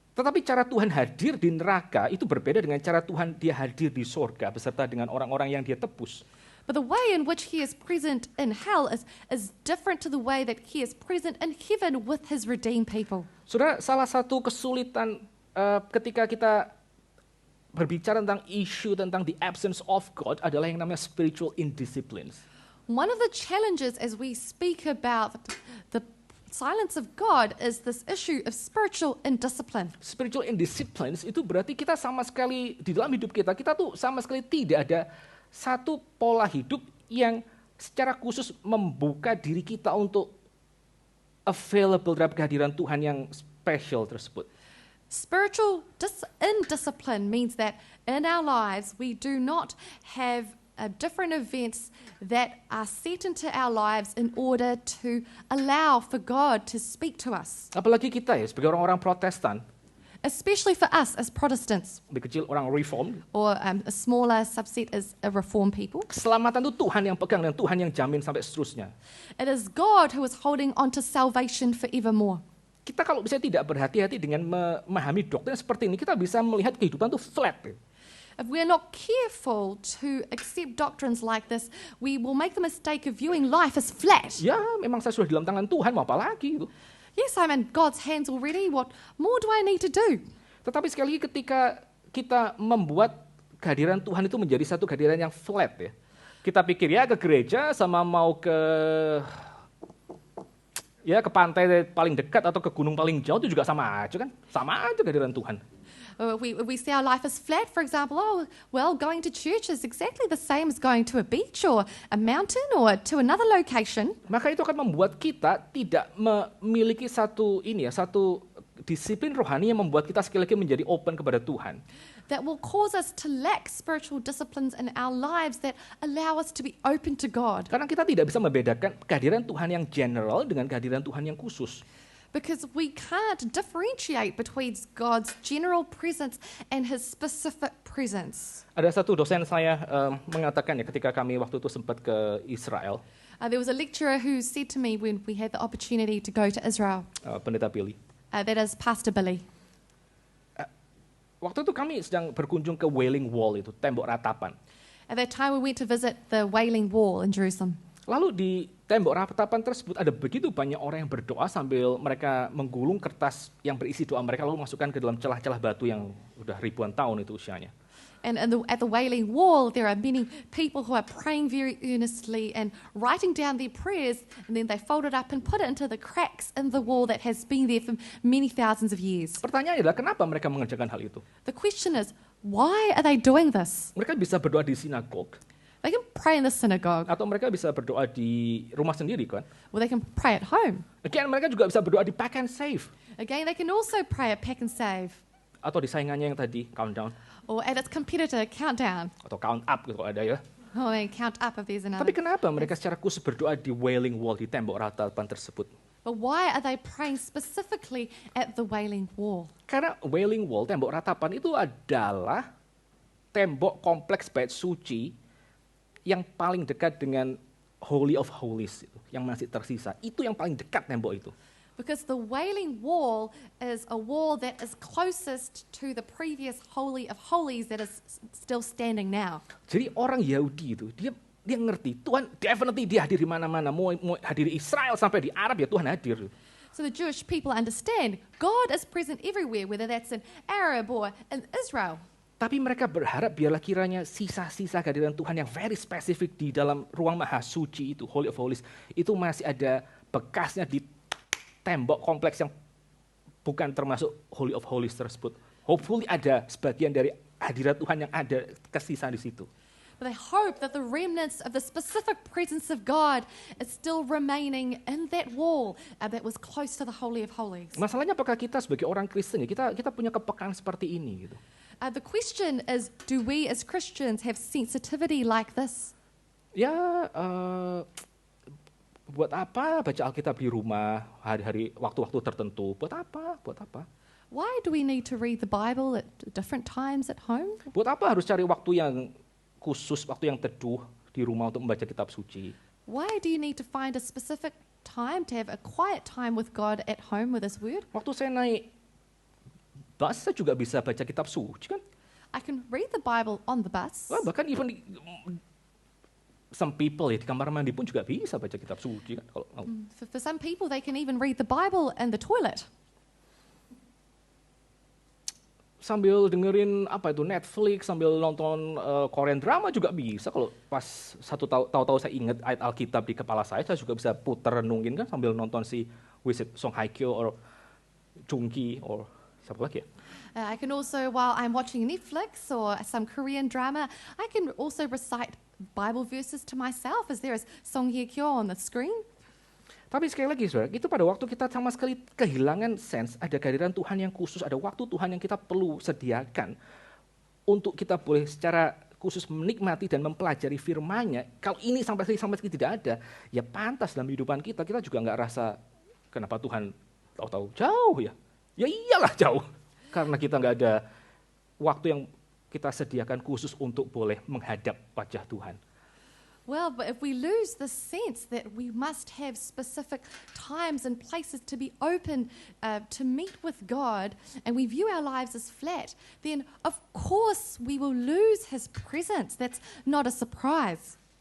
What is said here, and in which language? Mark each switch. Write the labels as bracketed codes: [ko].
[id] Tetapi cara Tuhan hadir di neraka itu berbeda dengan cara Tuhan dia hadir di sorga beserta dengan orang-orang yang dia tebus. [en] But the way in which he is present in hell is different to the way that he is present in heaven with his redeemed people. [id] Saudara, salah satu kesulitan ketika kita berbicara tentang isu tentang [en] the absence of God [id] adalah yang namanya spiritual indisciplines. [en] One of the challenges as we speak about the silence of God is this issue of spiritual indiscipline. [id] Spiritual indisciplines itu berarti kita sama sekali di dalam hidup kita tuh sama sekali tidak ada satu pola hidup yang secara khusus membuka diri kita untuk available terhadap kehadiran Tuhan yang spesial tersebut. [en] Spiritual indiscipline means that in our lives we do not have different events that are set into our lives in order to allow for God to speak to us. [id] Apalagi kita ya sebagai orang-orang Protestan, [en] Especially for us as Protestants, [id] lebih kecil orang Reformed, [en] or a smaller subset as a Reformed people. [id] keselamatan itu Tuhan yang pegang dan Tuhan yang jamin sampai seterusnya. [en] It is God who is holding on to salvation forevermore. [id] Kita kalau bisa tidak berhati-hati dengan memahami doktrin seperti ini, kita bisa melihat kehidupan itu flat. [en] If we're not careful to accept doctrines like this, we will make the mistake of viewing life as flat. [id] Ya, memang saya sudah di dalam tangan Tuhan, mau apa lagi? Gitu. [en] Yes, I'm in God's hands already. What more do I need to do? [id] Tetapi sekali lagi ketika kita membuat kehadiran Tuhan itu menjadi satu kehadiran yang flat ya. Kita pikir ya ke gereja sama mau ke pantai paling dekat atau ke gunung paling jauh itu juga sama aja kan? Sama aja kehadiran Tuhan. [en] We see our life as flat, for example. Oh, well, going to church is exactly the same as going to a beach or a mountain or to another location. [id] Maka itu akan membuat kita tidak memiliki satu disiplin rohani yang membuat kita sekali lagi menjadi open kepada Tuhan. [en] That will cause us to lack spiritual disciplines in our lives that allow us to be open to God. [id] Karena kita tidak bisa membedakan kehadiran Tuhan yang general dengan kehadiran Tuhan yang khusus. [en] Because we can't differentiate between God's general presence and his specific presence. [id] Ada satu dosen saya mengatakan ya ketika kami waktu itu sempat ke Israel. [en] There was a lecturer who said to me when we had the opportunity to go to Israel, [id] Pendeta Billy. [en] that is Pastor Billy. [id] Waktu itu kami sedang berkunjung ke Wailing Wall itu, tembok ratapan. [en] At that time we went to visit the Wailing Wall in Jerusalem. [id] Lalu di tembok ratapan tersebut ada begitu banyak orang yang berdoa sambil mereka menggulung kertas yang berisi doa mereka lalu masukkan ke dalam celah-celah batu yang udah ribuan tahun itu usianya. [en] And at the Wailing Wall, there are many people who are praying very earnestly and writing down their prayers, and then they fold it up and put it into the cracks in the wall that has been there for many thousands of years. [id] Pertanyaannya adalah kenapa mereka mengerjakan hal itu? [en] The question is, why are they doing this? [id] Mereka bisa berdoa di sinagog, [en] They can pray in the synagogue, [id] atau mereka bisa berdoa di rumah sendiri kan? [en] or they can pray at home. [id] Again, mereka juga bisa berdoa di Pack and Save, [en] Again, they can also pray at Pack and Save, [id] atau di saingannya yang tadi, Countdown, [en] or at its competitor, Countdown. [id] atau Count Up gitu kalau ada ya. [en] Oh, they count up if there's another. [id] Tapi kenapa mereka secara khusus berdoa di Wailing Wall, di tembok ratapan tersebut? [en] But why are they praying specifically at the Wailing Wall? [id] Karena Wailing Wall, tembok ratapan itu adalah tembok kompleks bait suci yang paling dekat dengan Holy of Holies, yang masih tersisa. Itu yang paling dekat tembok itu. [en] Because the Wailing Wall is a wall that is closest to the previous Holy of Holies that is still standing now. [id] Jadi orang Yahudi itu, dia ngerti, Tuhan definitely dia hadir di mana-mana. Mau hadir di Israel sampai di Arab ya Tuhan hadir. [en] So the Jewish people understand God is present everywhere, whether that's in Arab or in Israel. [id] Tapi mereka berharap biarlah kiranya sisa-sisa kehadiran Tuhan yang very spesifik di dalam ruang maha suci itu, Holy of Holies, itu masih ada bekasnya di tembok kompleks yang bukan termasuk Holy of Holies tersebut. Hopefully ada sebagian dari hadirat Tuhan yang ada kesisa di situ. [en] But they hope that the remnants of the specific presence of God is still remaining in that wall that was close to the Holy of Holies. [id] Masalahnya apakah kita sebagai orang Kristen ya, kita punya kepekaan seperti ini gitu. [en] The question is, do we as Christians have sensitivity like this? [id] Ya, buat apa baca Alkitab di rumah hari-hari waktu-waktu tertentu? Buat apa? Buat apa? [en] Why do we need to read the Bible at different times at home? [id] Buat apa harus cari waktu yang khusus, waktu yang teduh di rumah untuk membaca kitab suci? [en] Why do you need to find a specific time to have a quiet time with God at home with His Word? [id] Waktu saya naik bus, saya juga bisa baca kitab suci kan? [en] I can read the Bible on the bus. [id] Wah, bahkan [en] even some people [id] ya di kamar mandi pun juga bisa baca kitab suci kan? Kalau [en] For some people, they can even read the Bible in the toilet. [id] sambil dengerin apa itu Netflix, sambil nonton Korean drama juga bisa. Kalau pas tahu-tahu saya ingat ayat Alkitab di kepala saya juga bisa putar renungin kan sambil nonton si Wisit Song Hye Kyo or Jung-ki or siapa lagi ya? [en] I can also, while I'm watching Netflix or some Korean drama, I can also recite Bible verses to myself as there is Song Hye Kyo on the screen. [id] Tapi sekali lagi saudara, itu pada waktu kita sama sekali kehilangan sense, ada kehadiran Tuhan yang khusus, ada waktu Tuhan yang kita perlu sediakan untuk kita boleh secara khusus menikmati dan mempelajari firman-Nya. Kalau ini sampai sekali tidak ada, ya pantas dalam kehidupan kita juga nggak rasa kenapa Tuhan tahu-tahu jauh ya. Ya iyalah jauh, karena kita nggak ada waktu yang kita sediakan khusus untuk boleh menghadap wajah Tuhan. [en] Well, but if we lose the sense that we must have specific times and places to be open to meet with God, and we view our lives as flat, then of course we will lose His presence. That's not a surprise.